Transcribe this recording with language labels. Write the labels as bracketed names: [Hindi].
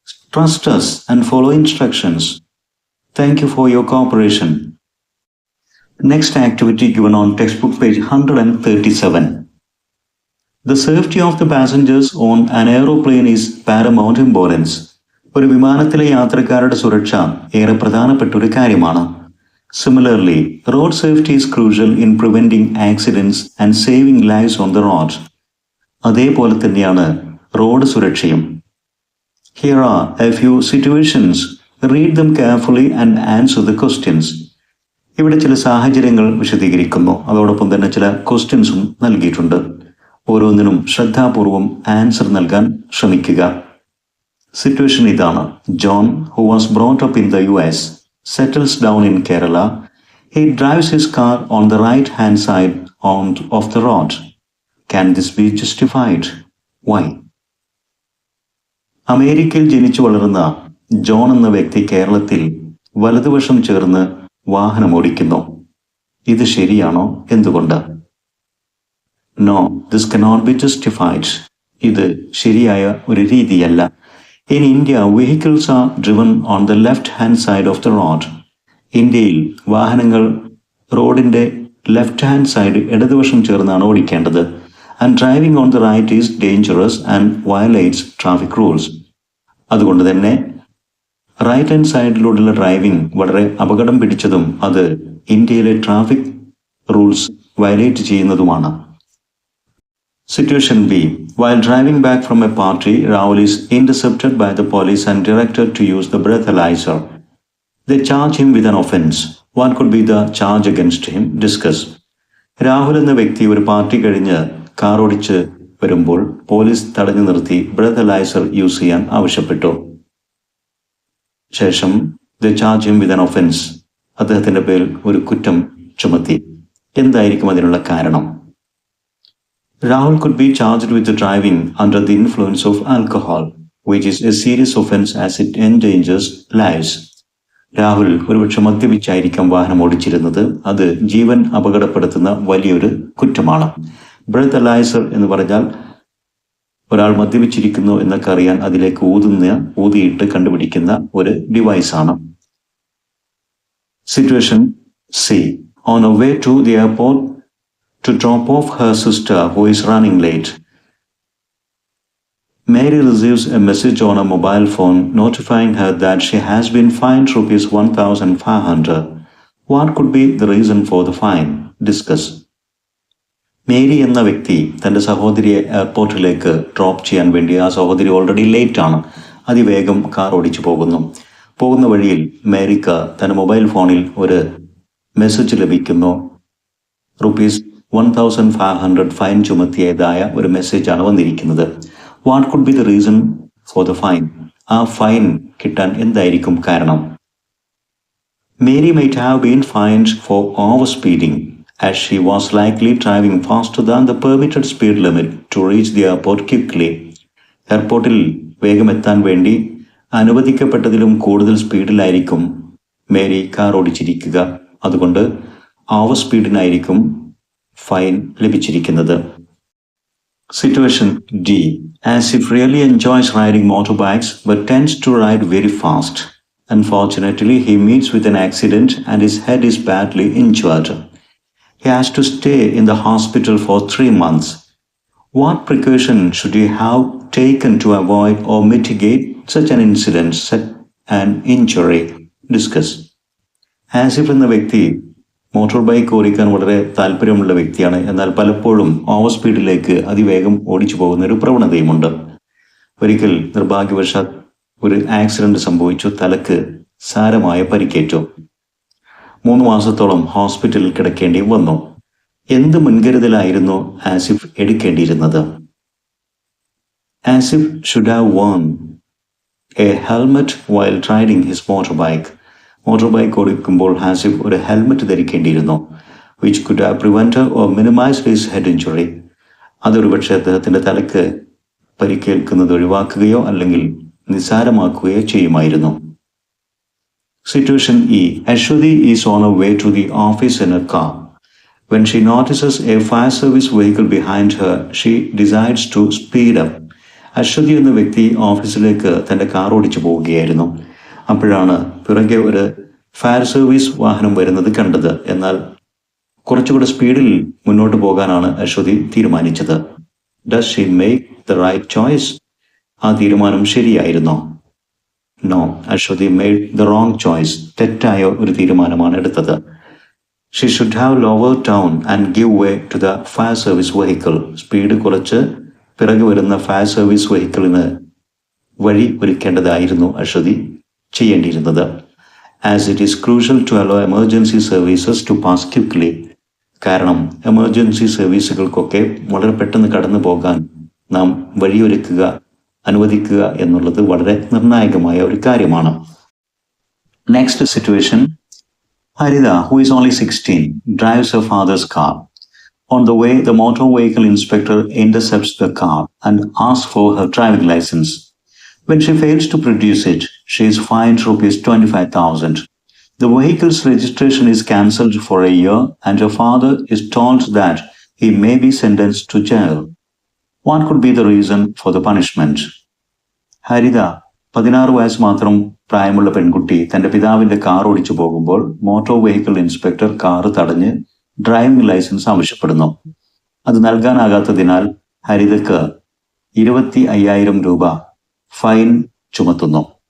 [English] Trust us and follow instructions. Thank you for your cooperation. Next activity given on textbook page 137. The safety of the passengers on an aeroplane is paramount importance. [Malayalam] ഒരു വിമാനത്തിലെ യാത്രക്കാരുടെ സുരക്ഷ ഏറെ പ്രധാനപ്പെട്ട ഒരു കാര്യമാണ്. [English] Similarly, road safety is crucial in preventing accidents and saving lives on the road. [Malayalam] അതേപോലെ തന്നെയാണ് റോഡ് സുരക്ഷയും. [English] Here are a few situations. Read them carefully and answer the questions. [Malayalam] ഇവിടെ ചില സാഹചര്യങ്ങൾ വിശദീകരിക്കുന്നു. അതോടൊപ്പം തന്നെ ചില ക്വസ്റ്റ്യൻസും നൽകിയിട്ടുണ്ട്. ഓരോന്നിനും ശ്രദ്ധാപൂർവം ആൻസർ നൽകാൻ ശ്രമിക്കുക. സിറ്റുവേഷൻ ഇതാണ്. [English] John, who was brought up in the US, settles down in Kerala. He drives his car on the right-hand side of the road. Can this be justified? Why? [Malayalam] അമേരിക്കയിൽ ജനിച്ചു വളർന്ന ജോൺ എന്ന വ്യക്തി കേരളത്തിൽ വലതുവശം ചേർന്ന് വാഹനം ഓടിക്കുന്നു. ഇത് ശരിയാണോ? എന്തുകൊണ്ട്? [English] No, this cannot be justified. [Malayalam] ഇത് ശരിയായ ഒരു രീതിയല്ല. [English] In India, vehicles are driven on the left-hand side of the road. [Malayalam] ഇന്ത്യയിൽ വാഹനങ്ങൾ റോഡിന്റെ ലെഫ്റ്റ് ഹാൻഡ് സൈഡ് ഇടതുവശം ചേർന്നാണ് ഓടിക്കേണ്ടത്. [English] And driving on the right is dangerous and violates traffic rules. [Malayalam] അതുകൊണ്ട് തന്നെ റൈറ്റ് ഹാൻഡ് സൈഡിലൂടെയുള്ള ഡ്രൈവിംഗ് വളരെ അപകടം പിടിച്ചതും അത് ഇന്ത്യയിലെ traffic rules violate ചെയ്യുന്നതുമാണ്. [English] Situation B. While driving back from a party, Rahul is intercepted by the police and directed to use the breathalyzer. They charge him with an offense. What could be the charge against him? Discuss. [Malayalam] Rahul എന്ന വ്യക്തി ഒരു party കഴിഞ്ഞ് car ഓടിച്ച് വരുമ്പോൾ police തടഞ്ഞു നിർത്തി breathalyser use ചെയ്യാൻ ആവശ്യപ്പെട്ടു. ശേഷം [English] the charge him with an offence, [Malayalam] അദ്ദേഹത്തിന്റെ പേരിൽ ഒരു കുറ്റം ചുമത്തി. എന്തായിരിക്കും അതിനുള്ള കാരണം? [English] Rahul could be charged with driving under the influence of alcohol, which is a serious offense as it endangers lives. [Malayalam] Rahul ഒരുപക്ഷെ മദ്യപിച്ചായിരിക്കാം വാഹനം ഓടിച്ചിരുന്നത്. അത് ജീവൻ അപകടപ്പെടുത്തുന്ന വലിയൊരു കുറ്റമാണ്. ബ്രെത്തലൈസർ എന്ന് പറഞ്ഞാൽ ഒരാൾ മദ്യപിച്ചിരിക്കുന്നു എന്നൊക്കെ അറിയാൻ അതിലേക്ക് ഊതിയിട്ട് കണ്ടുപിടിക്കുന്ന ഒരു ഡിവൈസാണ്. [English] Situation C. On a way to the airport to drop off her sister who is running late, Mary receives a message on a mobile phone notifying her that she has been fined rupees 1,500. What could be the reason for the fine? Discuss. [Malayalam] Mary എന്ന വ്യക്തി തൻ്റെ സഹോദരിയെ എയർപോർട്ടിലേക്ക് drop ചെയ്യാൻ വേണ്ടി, ആ സഹോദരി already late ആണ്, അതിവേഗം കാർ ഓടിച്ചു പോകുന്ന വഴിയിൽ മേരിക്ക് തൻ്റെ മൊബൈൽ ഫോണിൽ ഒരു മെസ്സേജ് ലഭിക്കുന്നു. റുപ്പീസ് 1,500 ഫൈൻ ചുമത്തിയതായ ഒരു മെസ്സേജാണ് വന്നിരിക്കുന്നത്. [English] What could be the reason for the fine? [Malayalam] ആ ഫൈൻ കിട്ടാൻ എന്തായിരിക്കും കാരണം? [English] Mary might have been fined for over speeding as she was likely driving faster than the permitted speed limit to reach the airport quickly. [Malayalam] എയർപോർട്ടിൽ വേഗമെത്താൻ വേണ്ടി അനുവദിക്കപ്പെട്ടതിലും കൂടുതൽ സ്പീഡിലായിരിക്കും Mary car ഓടിച്ചിരിക്കുക. അതുകൊണ്ട് over സ്പീഡിനായിരിക്കും fine ലഭിച്ചിരിക്കുന്നത്. [English] Situation D. As if really enjoys riding motorbikes but tends to ride very fast. Unfortunately, he meets with an accident and his head is badly injured. He has to stay in the hospital for 3 months. What precaution should he have taken to avoid or mitigate such an incident, such an injury? Discuss. [Malayalam] Asif എന്ന വ്യക്തി motor bike ഓടിക്കാൻ വളരെ താല്പര്യമുള്ള വ്യക്തിയാണ്. എന്നാൽ പലപ്പോഴും over സ്പീഡിലേക്ക് അതിവേഗം ഓടിച്ചു പോകുന്ന ഒരു പ്രവണതയുമുണ്ട്. ഒരിക്കൽ നിർഭാഗ്യവശാൽ ഒരു ആക്സിഡന്റ് സംഭവിച്ചു. തലക്ക് സാരമായ പരിക്കേറ്റു. 3 മാസത്തോളം ഹോസ്പിറ്റലിൽ കിടക്കേണ്ടി വന്നു. എന്ത് മുൻകരുതലായിരുന്നു Asif എടുക്കേണ്ടിയിരുന്നത്? [English] Asif should have worn a helmet while riding his motorbike. [Malayalam] Motor bike ഓടിക്കുമ്പോൾ ആസിഫ് ഒരു helmet ധരിക്കേണ്ടിയിരുന്നു. [English] which could have prevented or minimized his head injury. [Malayalam] അതൊരു പക്ഷേ അദ്ദേഹത്തിന്റെ തലക്ക് പരിക്കേൽക്കുന്നത് ഒഴിവാക്കുകയോ അല്ലെങ്കിൽ നിസ്സാരമാക്കുകയോ ചെയ്യുമായിരുന്നു. [English] Situation E. Ashwati is on her way to the office in her car. When she notices a fire service vehicle behind her, she decides to speed up. [Malayalam] Aswathy എന്ന വ്യക്തി ഓഫീസിലേക്ക് തൻ്റെ കാർ ഓടിച്ചു പോവുകയായിരുന്നു. അപ്പോഴാണ് പിറകെ ഒരു ഫയർ സർവീസ് വാഹനം വരുന്നത് കണ്ടത്. എന്നാൽ കുറച്ചുകൂടെ സ്പീഡിൽ മുന്നോട്ട് പോകാനാണ് അശ്വതി തീരുമാനിച്ചത്. [English] Does she make the right choice? [Malayalam] ആ തീരുമാനം ശരിയായിരുന്നോ? [English] No, Ashwati made the wrong choice. [Malayalam] തെറ്റായ ഒരു തീരുമാനമാണ് എടുത്തത്. [English] She should have lowered down and give way to the fire service vehicle. [Malayalam] Speed കുറച്ച് പിറകെ വരുന്ന ഫയർ സർവീസ് വെഹിക്കിളിന് വഴി ഒരുക്കേണ്ടതായിരുന്നു Aswathy ചെയ്യേണ്ടിയിരുന്നത്. [English] As it is crucial to allow emergency services to pass quickly. [Malayalam] കാരണം emergency സർവീസുകൾക്കൊക്കെ വളരെ പെട്ടെന്ന് കടന്നു പോകാൻ നാം വഴിയൊരുക്കുക, അനുവദിക്കുക എന്നുള്ളത് വളരെ നിർണായകമായ ഒരു കാര്യമാണ്. [English] Next situation. Haritha, who is only 16, drives her father's car. On the way, the motor vehicle inspector intercepts the car and asks for her driving license. When she fails to produce it, she is fined rupees 25,000. The vehicle's registration is cancelled for a year and her father is told that he may be sentenced to jail. What could be the reason for the punishment? Haritha [Malayalam] 16 വയസ്സ് മാത്രം പ്രായമുള്ള പെൺകുട്ടി തന്റെ പിതാവിന്റെ car ഓടിച്ചു പോകുമ്പോൾ motor vehicle inspector car തടഞ്ഞ് driving licence ആവശ്യപ്പെടുന്നു. അത് നൽകാനാകാത്തതിനാൽ ഹരിതയ്ക്ക് 25,000 രൂപ ഫൈൻ ചുമത്തുന്നു.